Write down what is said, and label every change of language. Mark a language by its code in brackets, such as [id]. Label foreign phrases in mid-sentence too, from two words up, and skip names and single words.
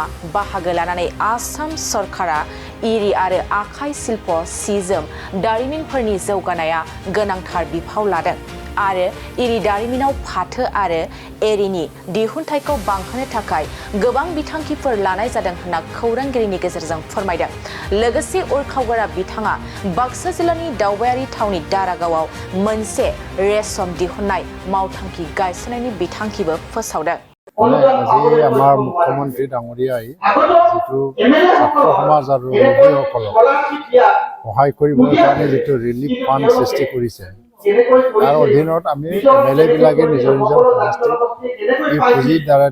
[brx] बाहागो लानानै आसाम सरकारा इरि आरो आखाइ शिल्प सिजोम दारिमिनफोरनि जौगानाया गोनांथार बिफाव लादों आरो इरि दारिमिनाव फाथो आरो एरिनि दिहुनथायखौ बांहोनो थाखाय गोबां बिथांखिफोर लानाय जादों होनना खौरांगिरिनि गेजेरजों फोरमायदों लोगोसे उरखावगोरा बिथाङा बाक्सा जिल्लानि दावबायारि थावनि दारागावआव मोनसे रेशम दिहुननाय मावथांखि गायसननायनि बिथांखिबो फोसावदों [as] আজি আমাৰ মুখ্যমন্ত্ৰী ডাঙৰীয়াই যিটো ছাত্ৰ সমাজ আৰু ৰোগীসকলক সহায় কৰিবৰ কাৰণে যিটো [en] relief fund [as] সৃষ্টি কৰিছে তাৰ অধীনত আমি MLA বিলাকে নিজৰ নিজৰ সমষ্টিত এই পুঁজিৰ দ্বাৰা